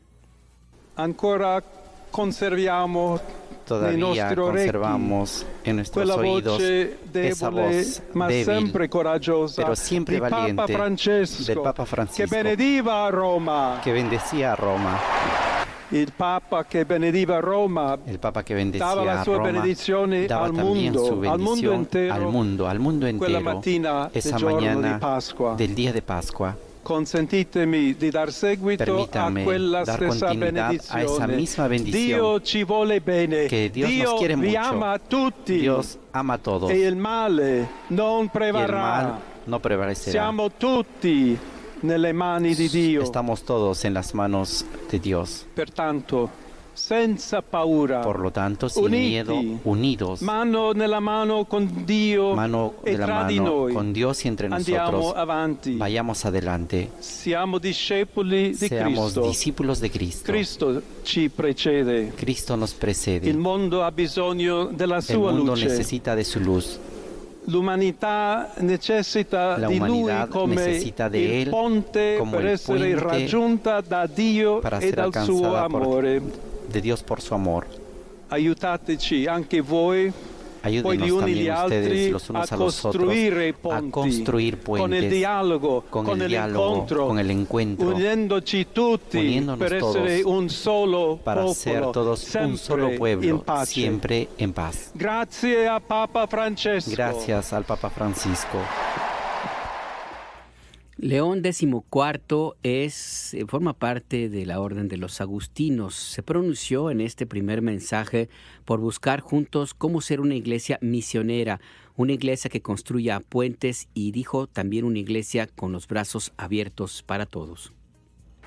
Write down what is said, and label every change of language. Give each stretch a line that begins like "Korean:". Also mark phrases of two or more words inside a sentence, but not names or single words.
Spanish: Todavía conservamos en nuestros oídos esa voz débil, pero siempre valiente del Papa Francisco, que bendecía a Roma.
Italian: Il Papa che benediva Roma,
Spanish: el Papa que bendecía
Italian: dava la sua
Spanish: a Roma,
Italian: benedizione
Spanish: daba
Italian: al
Spanish: también
Italian: mondo,
Spanish: su bendición al mundo
Italian: quella
Spanish: entero,
Italian: mattina
Spanish: esa
Italian: del giorno
Spanish: mañana
Italian: di Pasqua.
Spanish: del día de Pascua.
Italian: Consentitemi di dar seguito
Spanish: Permítame
Italian: a quella
Spanish: dar
Italian: stessa
Spanish: continuidad
Italian: benedizione.
Spanish: a esa misma bendición.
Italian: Dio ci vuole bene.
Spanish: Que Dios nos quiere
Italian: vi
Spanish: mucho.
Italian: ama a tutti.
Spanish: Dios ama a todos.
Italian: E il male non
Spanish: Y el
Italian: prevarrà.
Spanish: mal no prevalecerá.
Italian: Siamo tutti nelle mani di Dio.
Spanish: Estamos todos en las manos de Dios.
Italian: Pertanto, senza paura,
Spanish: por lo tanto, sin
Italian: uniti,
Spanish: miedo, unidos,
Italian: mano nella mano con Dio
Spanish: mano
Italian: e
Spanish: de la
Italian: tra di
Spanish: mano
Italian: noi,
Spanish: con Dios y entre
Italian: andiamo
Spanish: nosotros,
Italian: avanti.
Spanish: vayamos adelante.
Italian: Siamo discepoli di
Spanish: Seamos
Italian: Cristo.
Spanish: discípulos de Cristo.
Italian: Cristo ci precede.
Spanish: Cristo nos precede.
Italian: Il mondo ha bisogno della
Spanish: El
Italian: sua
Spanish: mundo
Italian: luce.
Spanish: necesita de su luz.
Italian: L'umanità necessita
Spanish: La
Italian: di Lui
Spanish: humanidad
Italian: come
Spanish: necesita de
Italian: il
Spanish: Él
Italian: ponte
Spanish: como
Italian: per
Spanish: el
Italian: essere
Spanish: puente
Italian: raggiunta da Dio
Spanish: para
Italian: e
Spanish: ser
Italian: dal suo
Spanish: alcanzada
Italian: amore.
Spanish: de Dios por su amor.
Italian: Aiutateci anche voi, poi
Spanish: Ayúdenos
Italian: gli uni gli
Spanish: también
Italian: altri,
Spanish: ustedes los
Italian: a
Spanish: unos a los otros
Italian: costruire
Spanish: a
Italian: ponti
Spanish: construir puentes
Italian: con il dialogo,
Spanish: con con el diálogo,
Italian: l'incontro,
Spanish: con el encuentro,
Italian: uniendoci tutti
Spanish: uniéndonos
Italian: per
Spanish: todos
Italian: essere un solo
Spanish: para
Italian: popolo,
Spanish: ser todos un solo
Italian: sempre
Spanish: pueblo,
Italian: in pace.
Spanish: siempre en paz.
Italian: Grazie a Papa Francesco.
Spanish: Gracias al Papa Francisco. León XIV forma parte de la Orden de los Agustinos. Se pronunció en este primer mensaje por buscar juntos cómo ser una iglesia misionera, una iglesia que construya puentes y dijo también una iglesia con los brazos abiertos para todos.